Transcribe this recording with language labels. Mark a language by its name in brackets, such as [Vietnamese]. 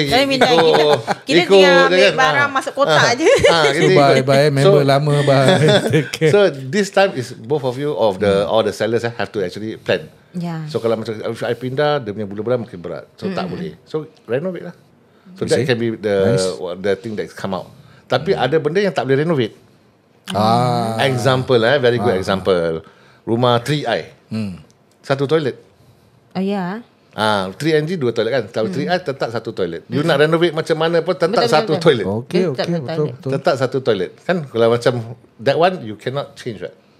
[Malay] kita tinggal ambil barang masuk kotak je. Bye member lama bye. [English] So this time is both of you all the sellers have to actually plan. Yeah. [Malay] So kalau macam [English] if I [Malay] pindah dia punya bulan-bulan makin berat. So tak boleh. So renovate lah. [English] So that can be the thing that come out. [Malay] Tapi ada benda yang tak boleh renovate. [English] Example very good example. [Malay] Rumah 3i. Satu toilet. Oh ya. 3NG 2 toilet kan. Kalau 3i tetap satu toilet. You nak renovate macam mana pun tetap satu toilet. Okay, betul. Tetap satu toilet. Kan kalau macam [English] that one you cannot change right.